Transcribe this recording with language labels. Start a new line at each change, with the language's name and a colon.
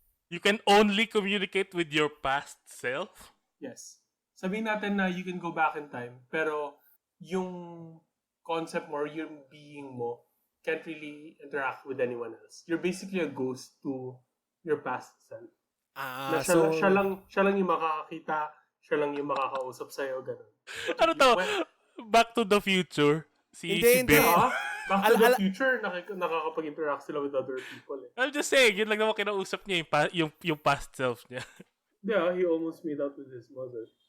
English: You can only communicate with your past self? Yes.
Filipino: Sabihin natin na
English: you can go back in time,
Filipino: pero yung
English: concept mo or yung being mo can't really interact with anyone else. You're basically a ghost to your past self.
Filipino: Na siya lang yung makakakita, siya lang yung makakausap sa'yo, ganun. Ano to? Back to the Future? Hindi. Back to the Future, nakakapag-interact sila with other people.
English: I'm just saying,
Filipino: yun lang naman kinausap niya yung past self niya.
English: Yeah, he almost made out with his mother.